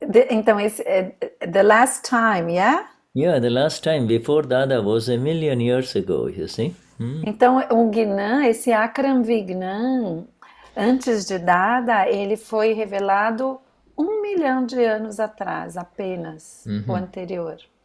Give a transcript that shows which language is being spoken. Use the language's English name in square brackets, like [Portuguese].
[Portuguese] Então, esse é [English] the last time, yeah? Yeah, the last time before Dada was 1,000,000 years ago, you see. [Portuguese] Então, o Vignan, esse Akram Vignan, antes de Dada, ele foi revelado 1 milhão de anos atrás, apenas, o anterior.